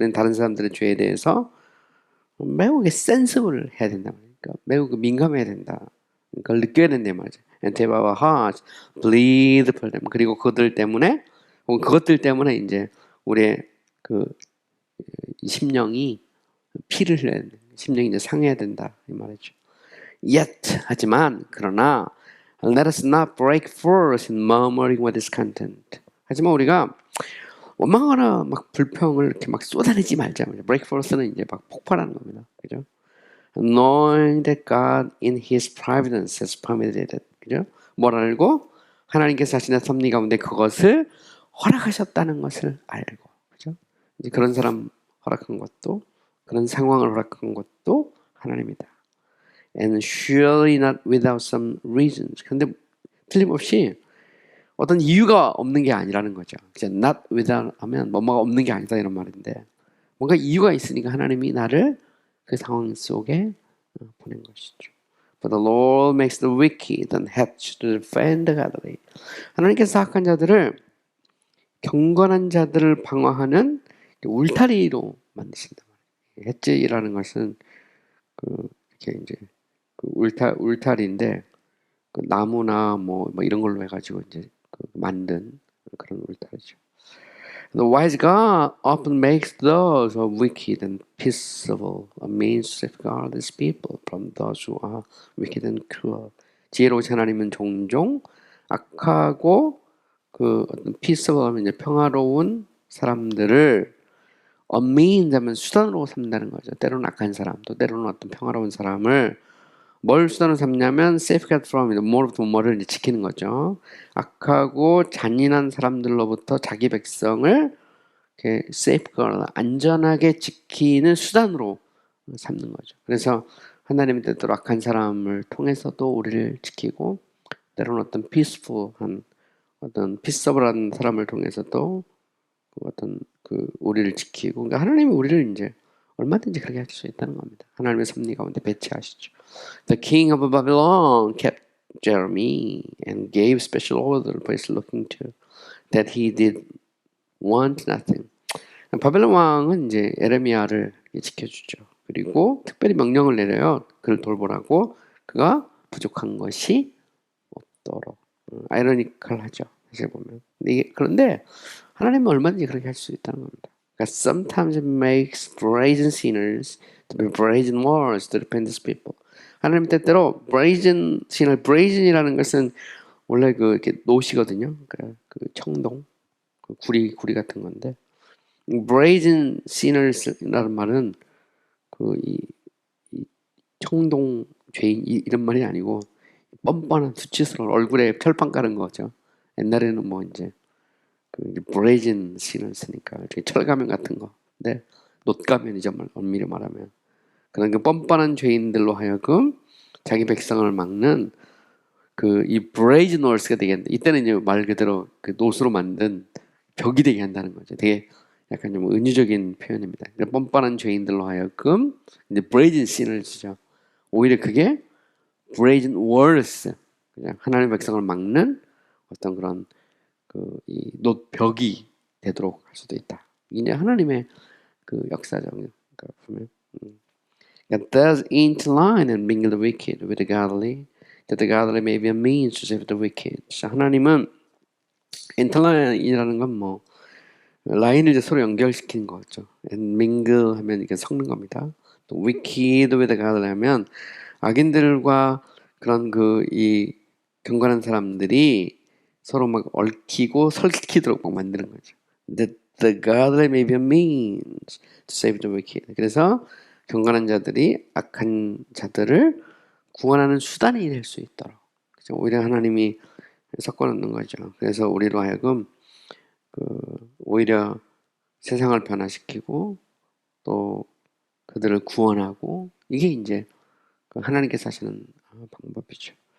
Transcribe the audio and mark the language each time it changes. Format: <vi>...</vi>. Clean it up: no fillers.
<ko>우리는 다른 사람들의 죄에 대해서 매우 센스블 해야 된다. 그러니까 매우 민감해야 된다. 그걸 느껴야 된다 말이죠.</ko> <en>And to our hearts bleed for them.</en> <ko>그리고 그것들 때문에 이제 우리의 그 심령이 피를 흘려야 된다. 심령이 이제 상해야 된다 이 말이죠.</ko> <en>Yet</en> <ko>하지만 그러나</ko> <en>let us not break forth in murmuring or discontent.</en> <ko>하지만 우리가 원망하거나 막 불평을 이렇게 막 쏟아내지 말자. break forth는 이제 막 폭발하는 겁니다. 그죠?</ko> <en>Knowing that God in His providence has permitted it.</en> <ko>그죠? 뭘 알고? 하나님께서 자신의 섭리 가운데 그것을 허락하셨다는 것을 알고. 그죠? 이제 그런 사람 허락한 것도, 그런 상황을 허락한 것도 하나님이다.</ko> <en>And surely not without some reasons.</en> <ko>근데 틀림없이 어떤 이유가 없는 게 아니라는 거죠. not without 하면 뭐가 없는 게 아니다 이런 말인데 뭔가 이유가 있으니까 하나님이 나를 그 상황 속에 보낸 것이죠.</ko> <en>But the Lord makes the wicked and hatch to defend the godly.</en> <ko>하나님께서 악한 자들을 경건한 자들을 방어하는 울타리로 만드신다. 해지라는 것은 이렇게 이제 울타리인데 그 나무나 뭐 이런 걸로 해가지고 이제 만든 그런 울타리죠.</ko> <en>The wise God often makes those who are wicked and peaceable a means to safeguard His people from those who are wicked and cruel.</en> <ko>지혜로우신 하나님은 종종 악하고 그 어떤 peaceable 하면 이제 평화로운 사람들을</ko> <en>a means</en> <ko>하면 수단으로 삼는다는 거죠. 때로는 악한 사람, 또 때로는 어떤 평화로운 사람을 뭘 수단으로 삼냐면 safeguard from 뭐를 이제 지키는 거죠. 악하고 잔인한 사람들로부터 자기 백성을 이렇게 safeguard 안전하게 지키는 수단으로 삼는 거죠. 그래서 하나님의 뜻대로 악한 사람을 통해서도 우리를 지키고 때로는 어떤 peaceful한 어떤 peaceable한 사람을 통해서도 어떤 우리를 지키고 그러니까 하나님이 우리를 이제 얼마든지 그렇게 할 수 있다는 겁니다. 하나님의 섭리 가운데 배치하시죠.</ko> <en>The king of Babylon kept Jeremy and gave special order for his looking to that he did want nothing.</en> <ko>바벨론 왕은 이제 에레미야를 지켜주죠. 그리고 특별히 명령을 내려요. 그를 돌보라고 그가 부족한 것이 없도록. 아이러니컬하죠. 사실 보면. 그런데 하나님은 얼마든지 그렇게 할 수 있다는 겁니다.</ko> <en>그러니까 sometimes it makes brazen sinners to be brazen warriors to defend his people.</en> <ko>하나님 때때로 brazen sinner, brazen이라는 것은 원래 이렇게 노시거든요. 그러니까 청동, 구리 같은 건데 brazen sinners라는 말은 이 청동 죄인 이런 말이 아니고 뻔뻔한 수치스러운 얼굴에 철판 깔은 거죠. 옛날에는 뭐 이제 브레이즌 신을 쓰니까 철가면 같은 거. 근데 놋가면이죠, 엄밀히 말하면. 그런 뻔뻔한 죄인들로 하여금 자기 백성을 막는 이 브레이즌 월스가 되게 한다. 이때는 이제 말 그대로 놋으로 만든 벽이 되게 한다는 거죠. 되게 약간 좀 은유적인 표현입니다. 뻔뻔한 죄인들로 하여금 이제 브레이즌 신을 쓰죠. 오히려 그게 브레이즌 월스, 그냥 하나님의 백성을 막는 어떤 그런 이 놋벽이 되도록 할 수도 있다. 이제 하나님의 역사적 보면</ko> <en>God does interline and mingle the wicked with the godly, that the godly may be a means to save the wicked.</en> <ko>하나님은 interline이라는 건 뭐 라인을 이제 서로 연결시키는 거죠.</ko> <en>And mingle</en> <ko>하면 이게 섞는 겁니다. 또</ko> <en>wicked with the godly</en> <ko>하면 악인들과 그런 이 경건한 사람들이 서로 막 얽히고 설키도록 막 만드는 거죠.</ko> <en>That the godly may be a means to save the wicked.</en> <ko>그래서 경건한 자들이 악한 자들을 구원하는 수단이 될 수 있도록. 그렇죠? 오히려 하나님이 섞어 놓는 거죠. 그래서 우리로 하여금 오히려 세상을 변화시키고 또 그들을 구원하고 이게 이제 하나님께서 하시는 방법이죠.</ko>